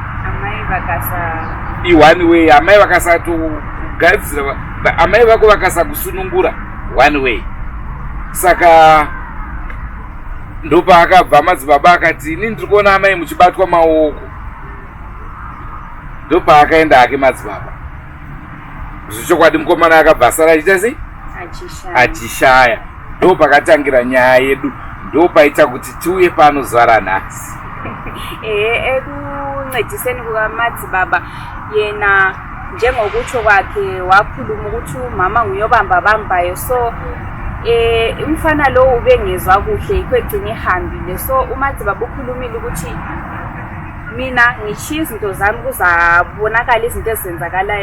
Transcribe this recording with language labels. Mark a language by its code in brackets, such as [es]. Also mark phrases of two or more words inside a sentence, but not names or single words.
[en] one way [sn] amai vakasatogadzira amai vako vakasakusunungura [en] one way [sn] saka ndopaakabva madzibaba akati ini ndiri kuona amai muchibatwa maoko ndopaakaenda ake madzibaba zvichokwadi mukomana akabva asara achiita sei achishaya ndopakatangira nyaya yedu ndopaita kuti tiuye pano zuva ranhasi [nd] ekuncediseni kukamadzibaba yena njengokutsho kwakhe wakhuluma ukuthi umama nguyobamba-bambayo so umfana lo ubengezwa kuhle yikho egcina ihambile so umadzibaba ukhulumile ukuthi mina ngishiya izinto zami kuzabonakala izinto ezenzakalayo.